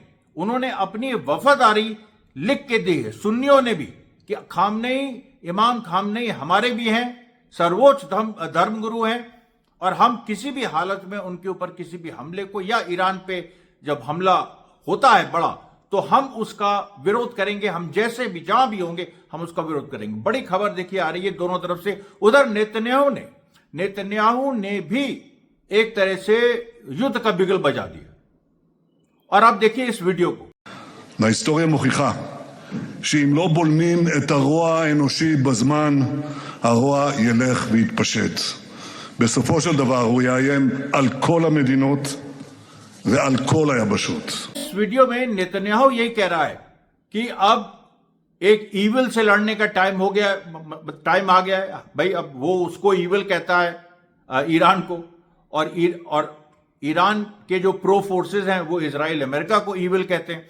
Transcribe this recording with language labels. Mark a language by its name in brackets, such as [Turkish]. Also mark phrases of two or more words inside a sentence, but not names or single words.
[Hindi] उन्होंने अपनी वफादारी लिख के दी है, सुन्नियों ने भी, कि खामनेई, इमाम खामनेई हमारे भी हैं, सर्वोच्च धर्मगुरु हैं, और हम किसी भी हालत में उनके ऊपर किसी भी हमले को, या ईरान पे जब हमला होता है बड़ा, तो हम उसका विरोध करेंगे। हम जैसे भी जहां भी होंगे हम उसका विरोध करेंगे। बड़ी खबर देखिए आ रही है दोनों तरफ से। उधर नेतन्याहू ने भी एक तरह से युद्ध का बिगल बजा दिया, और आप देखिए इस वीडियो को। [Hebrew] ההיסטוריה מוכיחה שאם לא בולמים את הרוע האנושי בזמן, הרוע ילך ויתפשט. בסופו של דבר הוא יאיים על כל המדינות ועל כל היבשות. [Hindi] इस वीडियो में नेतन्याहू यही कह रहा है कि अब एक ईविल से लड़ने का टाइम आ गया है भाई। अब वो उसको ईविल कहता है ईरान को, और ईरान के जो [English] pro forces [Hindi] हैं वो इजराइल, अमेरिका को ईविल कहते हैं।